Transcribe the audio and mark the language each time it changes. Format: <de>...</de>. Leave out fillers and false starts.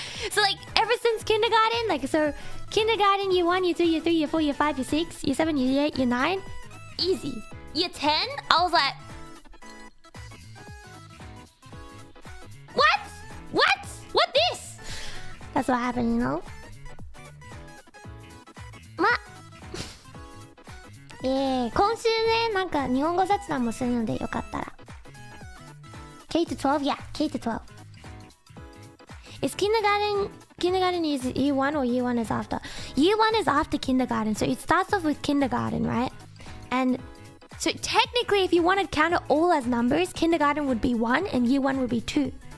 <en>So, like, ever since kindergarten, like, so kindergarten, year 1, year 2, year 3, year 4, year 5, year 6, year 7, year 8, year 9, easy. Year 10, I was like, What this? That's what happened, you know? What?</en> <ja>今週ね、なんか日本語雑談もするのでよかったら。</ja> <en>K to 12? Yeah, K to 12. Is kindergarten is year 1 or year 1 is after? Year 1 is after kindergarten, so it starts off with kindergarten, right? And so technically, if you want to count it all as numbers, kindergarten would be 1 and year 1 would be 2.</en>